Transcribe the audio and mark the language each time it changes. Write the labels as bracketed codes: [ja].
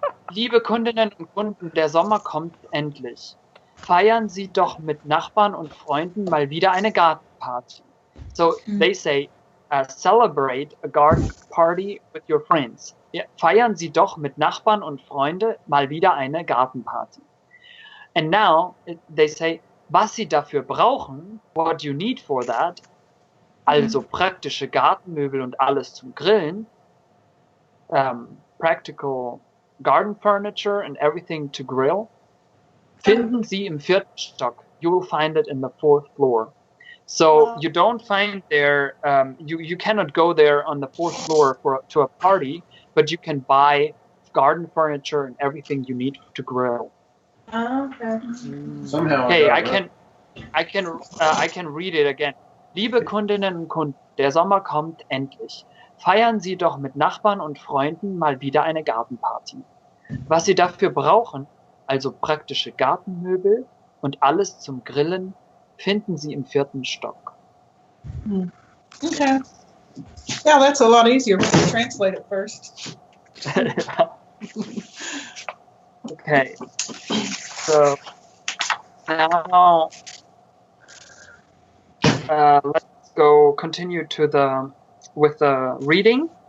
[de] liebe Kundinnen und Kunden, der Sommer kommt endlich. Feiern Sie doch mit Nachbarn und Freunden mal wieder eine Gartenparty. [en] So they say, celebrate a garden party with your friends. [de] Ja, feiern Sie doch mit Nachbarn und Freunde mal wieder eine Gartenparty. [en] And now they say, [de] was Sie dafür brauchen, [en] what you need for that, [de] also praktische Gartenmöbel und alles zum Grillen, [en] practical garden furniture and everything to grill, [de] finden Sie im 4. Stock. [en] You will find it in the 4th floor. So you don't find there, you cannot go there on the 4th floor to a party, but you can buy garden furniture and everything you need to grill. Okay. Somehow. Okay, got I it can read it again. [de] Liebe Kundinnen und Kunden, der Sommer kommt endlich. Feiern Sie doch mit Nachbarn und Freunden mal wieder eine Gartenparty. Was Sie dafür brauchen, also praktische Gartenmöbel und alles zum Grillen, finden Sie im 4. Stock. [en] Okay. Yeah, that's a lot easier when you translate it first. Okay. So now let's go continue with the reading.